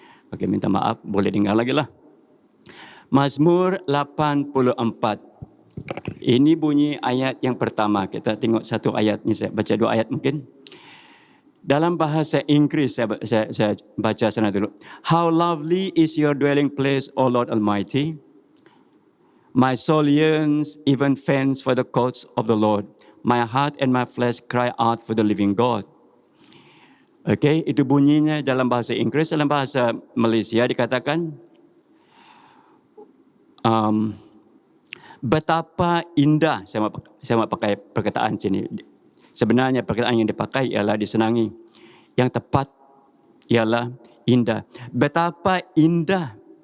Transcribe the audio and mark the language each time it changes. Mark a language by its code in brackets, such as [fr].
[ms] Okey, minta maaf, boleh dengar lagi lah. Mazmur 84. Ini bunyi ayat yang pertama. Kita tengok satu ayat ni, saya baca dua ayat mungkin. Dalam bahasa Inggris saya baca sana dulu. [en] How lovely is your dwelling place, O Lord Almighty. My soul yearns, even faints for the courts of the Lord. My heart and my flesh cry out for the living God. [ms] Okay, itu bunyinya dalam bahasa Inggris. Dalam bahasa Malaysia dikatakan, betapa indah. Saya mau pakai perkataan sini. Sebenarnya perkataan yang dipakai ialah disenangi. Yang tepat ialah indah. Betapa indah